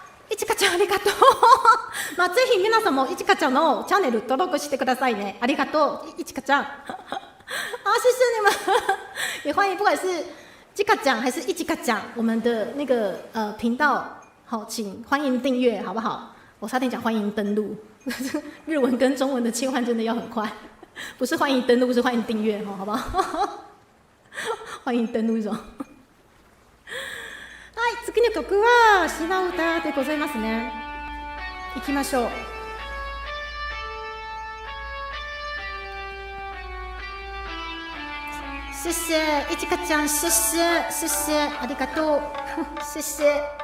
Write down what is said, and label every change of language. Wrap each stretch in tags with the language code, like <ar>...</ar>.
<ja>いちかちゃんありがとう。まあぜひ皆さんもいちかちゃんのチャンネル登録してくださいね。ありがとう，いちかちゃん。</ja> <zh>谢谢你们，也欢迎不管是ちかちゃん还是いちかちゃん，我们的那个频道，好，请欢迎订阅，好不好？我差点讲欢迎登录，日文跟中文的切换真的要很快，不是欢迎登录，是欢迎订阅，好不好？欢迎登录一种。</zh> <ja>はい、次の曲は島唄でございますね。行きましょう。</ja> <zh>谢谢いちかちゃん，谢谢，</zh> <ja>ありがとう，</ja> <zh>谢谢。</zh>